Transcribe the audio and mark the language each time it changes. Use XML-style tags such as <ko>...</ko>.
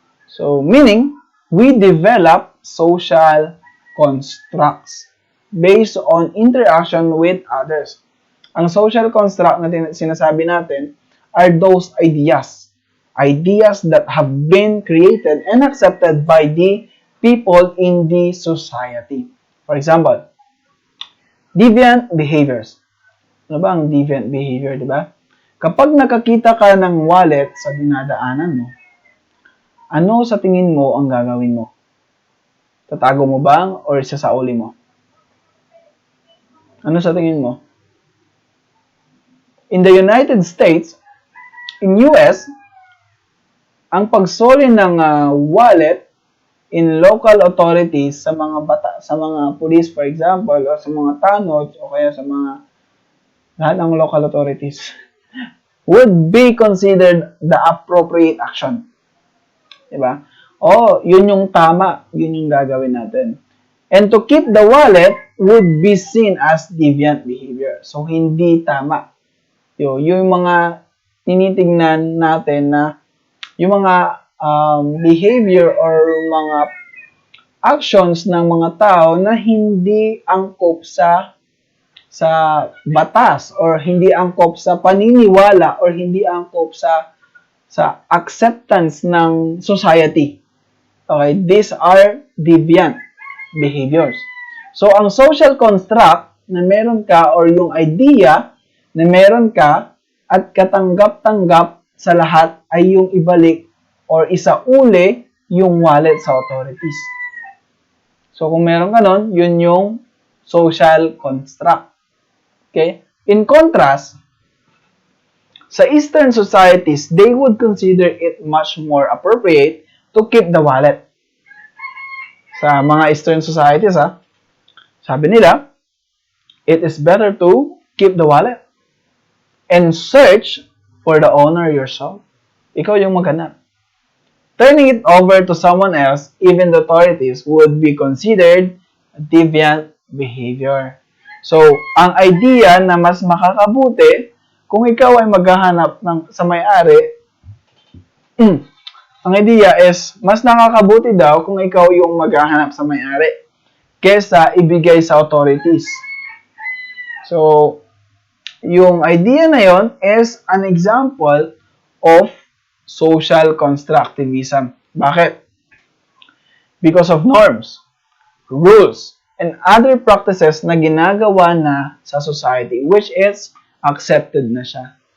<en>So, meaning, we develop social constructs based on interaction with others.</en> <tl>Ang social construct na sinasabi natin</tl> <en>are those ideas that have been created and accepted by the people in the society. For example, deviant behaviors.</en> <tl>Ano ba ang deviant behavior, di ba? Kapag nakakita ka ng wallet sa dinadaanan mo, ano sa tingin mo ang gagawin mo? Tatago mo ba or sasauli mo? Ano sa tingin mo?</tl> <en>In the United States, in US,</en> <tl>ang pagsoli ng wallet</tl> <en>in local authorities sa mga police, for example,</en> <tl>o sa mga tanod, o kaya sa mga lahat ng</tl> <en>local authorities, would be considered the appropriate action.</en> <tl>Diba? Yun yung tama, yun yung gagawin natin.</tl> <en>And to keep the wallet would be seen as deviant behavior.</en> <tl>So, hindi tama. Yung mga tinitingnan natin na yung mga behavior or mga actions ng mga tao na hindi angkop sa batas or hindi angkop sa paniniwala or hindi angkop sa acceptance ng society.</tl> <en>Okay, these are deviant behaviors.</en> <tl>So, ang social construct na meron ka or yung idea na meron ka at katanggap-tanggap sa lahat ay yung ibalik or isauli yung wallet sa authorities. So, kung meron ka nun, yun yung social construct. Okay?</tl> <en>In contrast, sa Eastern societies, they would consider it much more appropriate to keep the wallet.</en> <tl>Sa mga Eastern societies, Sabi nila,</tl> <en>it is better to keep the wallet and search for the owner yourself.</en> <tl>Ikaw yung maghanap.</tl> <en>Turning it over to someone else, even the authorities, would be considered deviant behavior.</en> <tl>So, ang idea na mas makakabuti kung ikaw ay maghahanap sa may-ari, ang idea is mas nakakabuti daw kung ikaw yung maghahanap sa may-ari kesa ibigay sa authorities.</tl> <en>So,</en> <tl>yung idea na yon</tl> <en>is an example of social constructivism.</en> <tl>Bakit?</tl> <en>Because of norms, rules, and other practices</en> <tl>na ginagawa na sa</tl> <en>society, which is accepted</en> <tl>na siya.</tl>